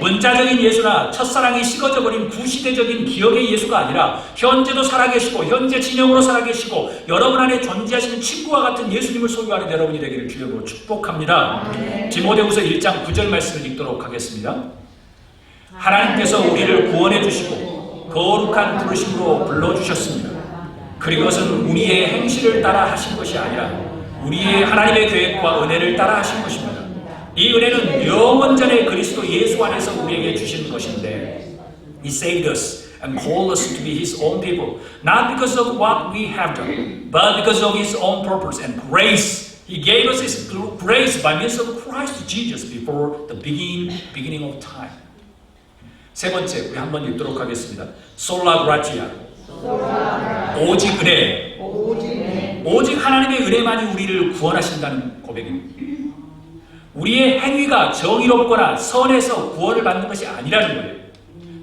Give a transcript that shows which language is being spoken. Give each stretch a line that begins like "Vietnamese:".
Korean: 문자적인 예수나 첫사랑이 식어져 버린 구시대적인 기억의 예수가 아니라 현재도 살아계시고 현재 진영으로 살아계시고 여러분 안에 존재하시는 친구와 같은 예수님을 소유하는 여러분이 되기를 주님으로 축복합니다. 아멘. 디모데후서 1장 9절 말씀을 읽도록 하겠습니다. 하나님께서 우리를 구원해 주시고 거룩한 부르심으로 불러주셨습니다. 그것은 우리의 행실을 따라 하신 것이 아니라 우리의 하나님의 계획과 은혜를 따라 하신 것입니다. 이 은혜는 영원전에 그리스도 예수 안에서 우리에게 주신 것인데
English: He saved us and called us to be His own people, not because of what we have done, but because of His own purpose and grace. He gave us His grace by means of Christ Jesus before the beginning of time.
Korean: 세 번째, 우리 한번 읽도록 하겠습니다.
Latin: Sola gratia.
Korean: 오직 은혜. 오직 하나님의 은혜만이 우리를 구원하신다는 고백입니다. 우리의 행위가 정의롭거나 선해서 구원을 받는 것이 아니라는 거예요.